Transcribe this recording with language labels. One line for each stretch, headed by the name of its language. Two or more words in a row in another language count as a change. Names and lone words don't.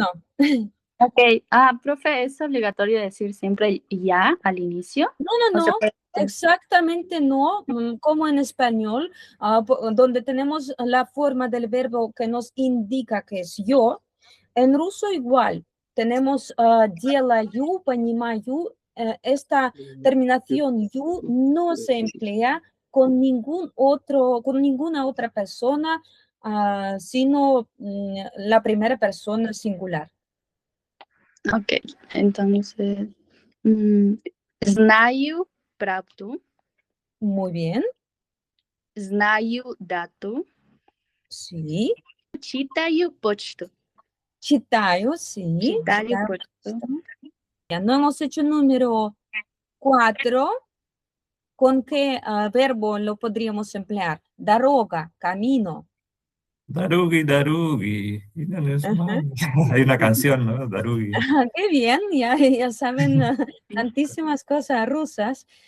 Spanish: Ok, profe, ¿es obligatorio decir siempre ya al inicio? No, ¿O se puede- exactamente no, como en español, donde tenemos la forma del verbo que nos indica que es yo. En ruso igual, tenemos
Russian: делаю, понимаю,
Spanish: esta terminación you no se emplea con con ninguna otra persona, sino la primera persona singular. Ok, entonces,
Russian: знаю правду,
Spanish: Muy bien,
Russian: знаю дату,
Spanish: sí.
Russian: читаю почту. Читаю, sí. Читаю Читаю. почту.
Spanish: Ya no hemos hecho número 4. ¿Con qué verbo lo podríamos emplear? Doroga, camino. Darugi, Darugi. Hay una canción, ¿no? Darugi. Qué bien, ya saben tantísimas cosas rusas.